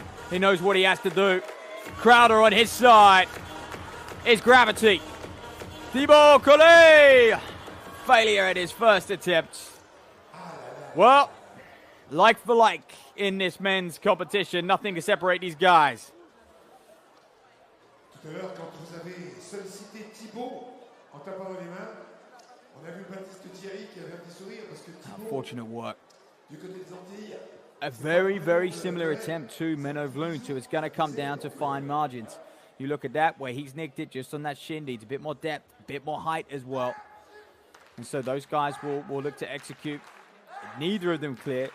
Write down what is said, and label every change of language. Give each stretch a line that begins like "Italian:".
English: He knows what he has to do. Crowder on his side. Is gravity. Thibaut Koller. Failure at his first attempt. Well, like for like in this men's competition. Nothing to separate these guys.
French: Tout à l'heure, quand vous avez sollicité Thibaut en tapant dans les mains, on a vu Baptiste Thierry qui avait un petit sourire parce que Thibaut,
English: unfortunate work.
French: Du côté des Antilles,
English: a very, very similar attempt to Menno Vloon, so it's going to come down to fine margins. You look at that, where he's nicked it just on that shin, needs a bit more depth, a bit more height as well. And so those guys will look to execute. Neither of them clear.